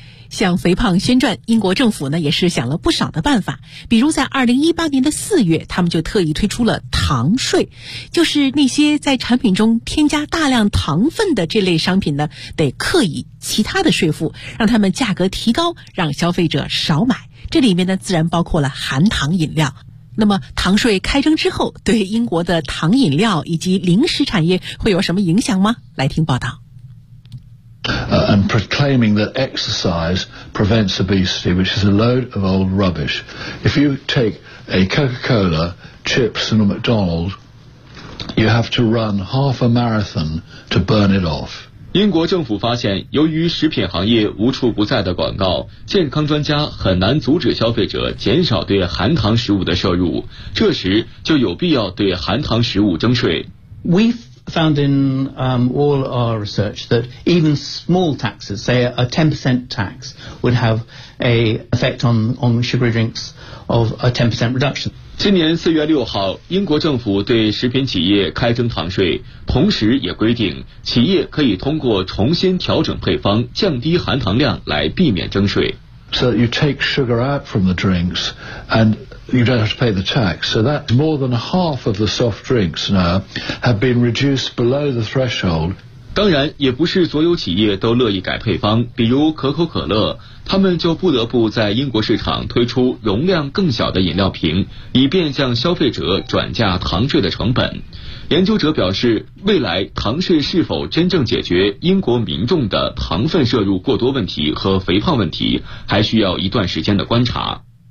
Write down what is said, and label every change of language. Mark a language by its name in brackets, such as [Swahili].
[Chinese] 向肥胖宣战，英国政府呢也是想了不少的办法，比如在2018年4月，他们就特意推出了糖税，就是那些在产品中添加大量糖分的这类商品呢，得刻意其他的税负，让他们价格提高，让消费者少买。这里面呢，自然包括了含糖饮料。那么糖税开征之后，对英国的糖饮料以及零食产业会有什么影响吗？来听报道。 [English] And proclaiming that exercise prevents obesity, which is a load of old rubbish. If you take a Coca-Cola, chips and a McDonald's, you have to run half a marathon to burn it off. [Chinese] 英国政府发现，由于食品行业无处不在的广告，健康专家很难阻止消费者减少对含糖食物的摄入，这时就有必要对含糖食物征税。 [English] Found in all our research that even small taxes, say a 10% tax, would have a effect on sugary drinks of a 10% reduction. [Chinese] 今年4月6号，英国政府对食品企业开征糖税，同时也规定企业可以通过重新调整配方、降低含糖量来避免征税。 [English] So you take sugar out from the drinks and. You don't have to pay the tax. So that's more than half of the soft drinks now have been reduced below the threshold. [Chinese] 当然，也不是所有企业都乐意改配方。比如可口可乐，他们就不得不在英国市场推出容量更小的饮料瓶，以便向消费者转嫁糖税的成本。研究者表示，未来糖税是否真正解决英国民众的糖分摄入过多问题和肥胖问题，还需要一段时间的观察。